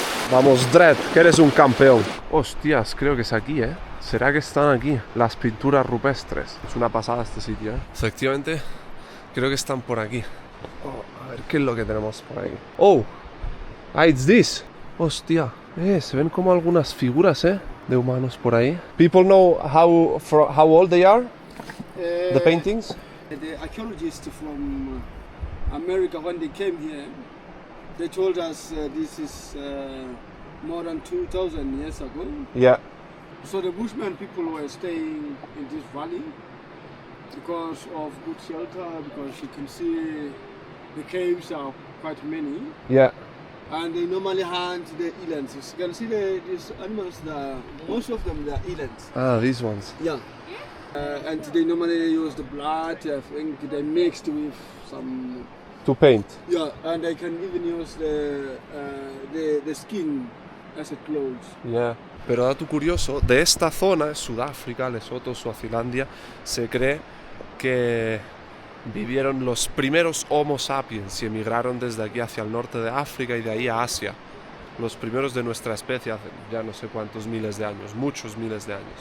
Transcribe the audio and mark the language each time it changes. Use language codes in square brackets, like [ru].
[es] Vamos, Dredd, que eres un campeón. Hostias, creo que es aquí, ¿Será que están aquí las pinturas rupestres? Es una pasada este sitio, Efectivamente, creo que están por aquí. A ver, ¿qué es lo que tenemos por ahí? ¡Oh! [en] It's this. [es] Hostia, se ven como algunas figuras, de humanos por ahí. [en] People know how old they are? The paintings? The archaeologists from America, when they came here, they told us this is more than 2,000 years ago. Yeah. So the Bushman people were staying in this valley because of good shelter, because you can see the caves are quite many. Yeah. And they normally hunt the elands. You can see these animals, most of them are elands. Ah, these ones. Yeah. And they normally use the blood, I think they mixed with some... To paint. Yeah, and they can even use the skin as a clothes. Yeah. [es] Pero dato curioso, de esta zona, Sudáfrica, Lesoto, Suazilandia, se cree que vivieron los primeros Homo sapiens y emigraron desde aquí hacia el norte de África y de ahí a Asia. Los primeros de nuestra especie hace ya no sé cuántos miles de años, muchos miles de años.